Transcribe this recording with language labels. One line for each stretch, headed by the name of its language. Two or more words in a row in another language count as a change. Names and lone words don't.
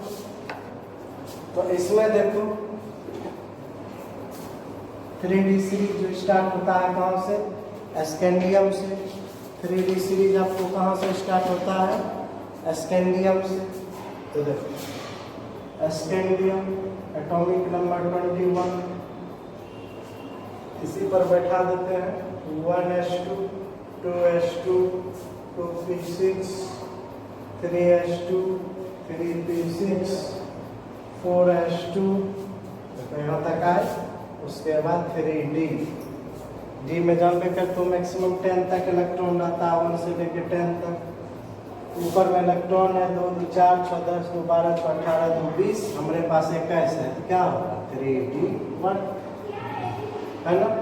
Hindi: तो इसमें देखो 3D सीरीज जो स्टार्ट होता है कहाँ से, स्कैंडियम से। 3D सीरीज आपको कहाँ से स्टार्ट होता है, स्कैंडियम से। तो देखो स्कैंडियम
English: atomic number
Hindi: 21, इसी पर बैठा देते हैं 1s2, 2s2, 2p6, 3s2, 3p6, 4s2, तो यहाँ तक आए। उसके बाद 3D, डी में जंप कर तो मैक्सिमम 10 तक इलेक्ट्रॉन रहता है, 1 से लेकर 10 तक। ऊपर में इलेक्ट्रॉन है 2, 2, 4, 6, 10, 2, 12, 6, 18, 2, 20, हमारे पास 21 है, तो क्या होगा 3D1, है ना।